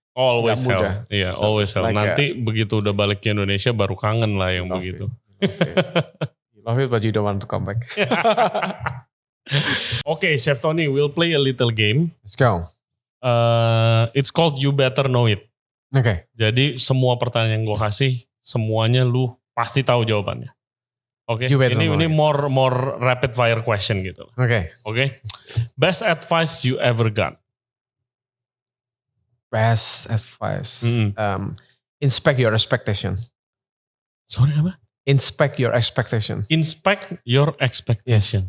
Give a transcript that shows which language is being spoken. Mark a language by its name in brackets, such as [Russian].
[Indonesian] hell. Iya, [English] always hell. [Indonesian] Nanti begitu udah balik ke Indonesia baru kangen lah yang begitu. [English] Love it but you don't want to come back. Okay, Chef Tony, we'll play a little game. Let's go. It's called You Better Know It. Okay. [Indonesian] Jadi semua pertanyaan yang gue kasih, semuanya lu pasti tahu jawabannya. Oke, ini [English] more rapid fire question [Indonesian] gitu. Oke. [English] Best advice you ever got? Best advice. Inspect your expectation. Sorry [Indonesian] apa? [English] Inspect your expectation. Inspect your expectation.